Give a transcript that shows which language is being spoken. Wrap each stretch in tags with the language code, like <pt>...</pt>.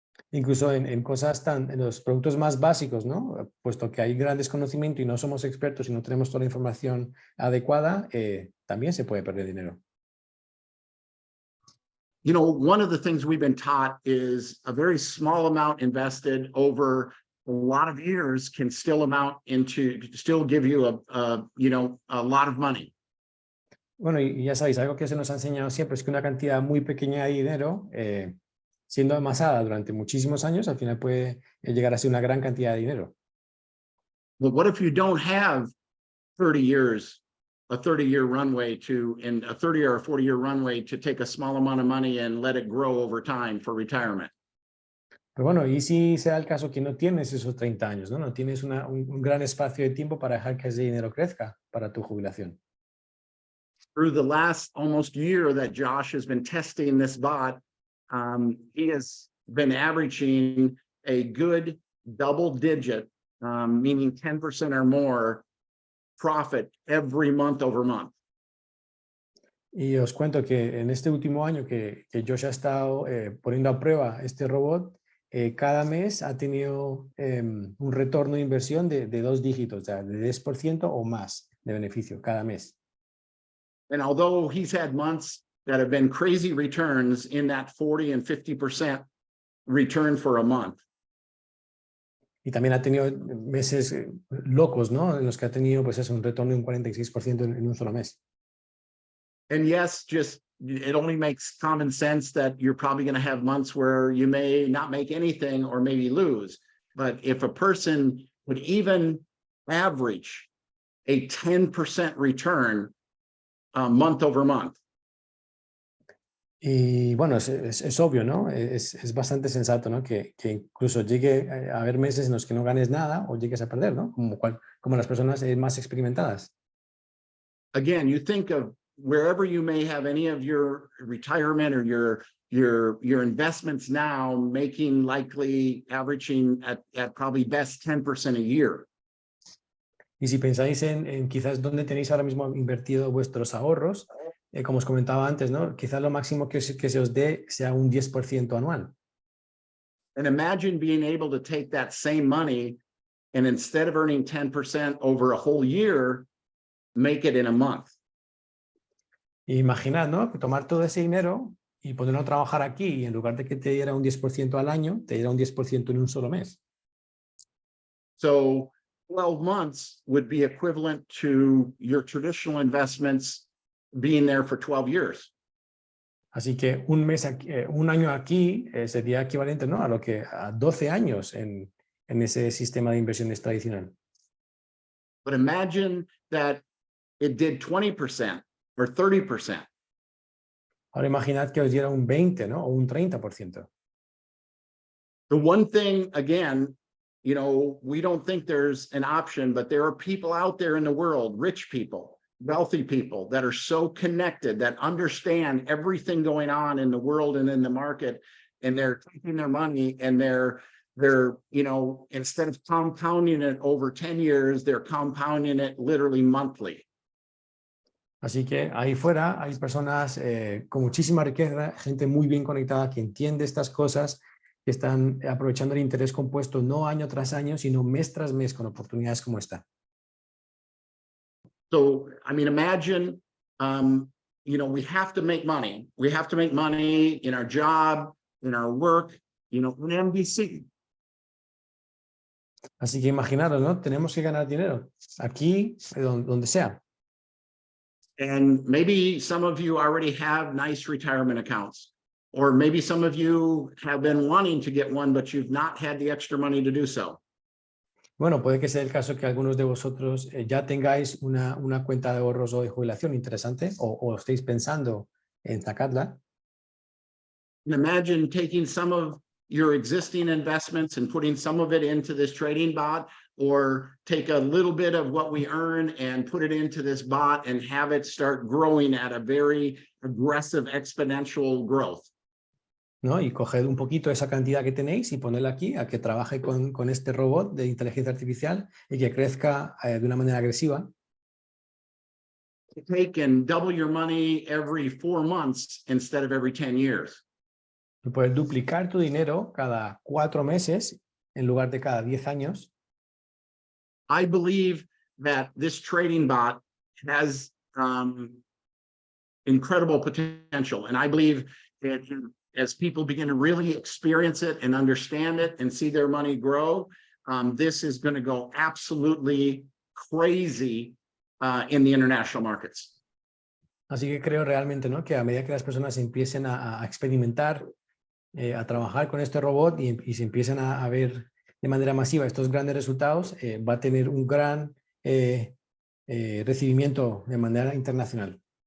<es>Incluso en cosas en los productos más básicos, ¿no? Puesto que hay gran desconocimiento y no somos expertos y no tenemos toda la información adecuada, también se puede perder dinero.</es> <en>One of the things we've been taught is a very small amount invested over a lot of years can still give you a lot of money.</en> <es>Bueno, y ya sabéis, algo que se nos ha enseñado siempre es que una cantidad muy pequeña de dinero, siendo amasada durante muchísimos años, al final puede llegar a ser una gran cantidad de dinero.</es> <en>But what if you don't have 30 years, a 30-year runway and a 30 or a 40-year runway to take a small amount of money and let it grow over time for retirement?</en> <es>Pero bueno, y si se da el caso que no tienes esos 30 años, ¿no? No tienes un gran espacio de tiempo para dejar que ese dinero crezca para tu jubilación.</es> <en>Through the last almost year that Josh has been testing this bot, he has been averaging a good double-digit, meaning 10% or more profit every month over month.</en> <es>Y os cuento que en este último año que Josh ha estado poniendo a prueba este robot, cada mes ha tenido un retorno de inversión de 2 dígitos, o sea, de 10% o más de beneficio cada mes.</es> <en>And although he's had months that have been crazy returns in that 40 and 50% return for a month.</en> <es>Y también ha tenido meses locos, ¿no? En los que ha tenido pues un retorno de un 46% en un solo mes.</es> <en>And yes, it only makes common sense that you're probably going to have months where you may not make anything or maybe lose. But if a person would even average a 10% return month over month.</en> <es>Y bueno, es obvio, ¿no? Es bastante sensato, ¿no? Que incluso llegue a haber meses en los que no ganes nada o llegues a perder, ¿no? Como las personas más experimentadas.</es> <en>Again, you think of wherever you may have any of your retirement or your your investments now making likely averaging at probably best 10% a year.</en> <es>Y si pensáis en quizás dónde tenéis ahora mismo invertido vuestros ahorros, como os comentaba antes, ¿no? Quizás lo máximo que se os dé sea un 10% anual.</es> <en>And imagine being able to take that same money and instead of earning 10% over a whole year, make it in a month.</en> <es>Imaginad, ¿no? Que tomar todo ese dinero y ponerlo a trabajar aquí y en lugar de que te diera un 10% al año, te diera un 10% en un solo mes.</es> <en>So 12 months would be equivalent to your traditional investments being there for 12 years.</en> <es>Así que un mes aquí, un año aquí sería equivalente, ¿no? A 12 años en ese sistema de inversiones tradicional.</es> <en>But imagine that it did 20% or 30%.</en> <es>Ahora imaginad que os diera un 20, ¿no? O un 30%.</es> <en>The one thing, again, you know, we don't think there's an option, but there are people out there in the world, rich people, wealthy people that are so connected, that understand everything going on in the world and in the market, and they're taking their money and they're, you know, instead of compounding it over 10 years, they're compounding it literally monthly.</en> <es>Así que ahí fuera hay personas con muchísima riqueza, gente muy bien conectada que entiende estas cosas, que están aprovechando el interés compuesto no año tras año, sino mes tras mes con oportunidades como esta.</es> <en>So, I mean, imagine, you know, we have to make money. We have to make money in our job, in our work, you know, in NBC.</en> <es>Así que imaginaros, ¿no? Tenemos que ganar dinero, aquí, donde sea.</es> <en>And maybe some of you already have nice retirement accounts, or maybe some of you have been wanting to get one, but you've not had the extra money to do so.</en> <es>Bueno, puede que sea el caso que algunos de vosotros ya tengáis una cuenta de ahorros o de jubilación interesante o estéis pensando en sacarla.</es> <en>And imagine taking some of your existing investments and putting some of it into this trading bot, or take a little bit of what we earn and put it into this bot and have it start growing at a very aggressive exponential growth.</en> <es>¿No? Y coged un poquito esa cantidad que tenéis y ponedla aquí a que trabaje con este robot de inteligencia artificial y que crezca de una manera agresiva.</es> <en>Take and double your money every 4 months instead of every 10 years.</en> <es>Y poder duplicar tu dinero cada 4 meses en lugar de cada 10 años.</es> <en>I believe that this trading bot has incredible potential. And I believe that as people begin to really experience it and understand it and see their money grow, this is going to go absolutely crazy in the international markets.</en> <es>Así que creo realmente, ¿no? Que a medida que las personas empiecen a experimentar, a trabajar con este robot y se empiecen a ver de manera masiva estos grandes resultados, va a tener un gran recibimiento de manera internacional.</es>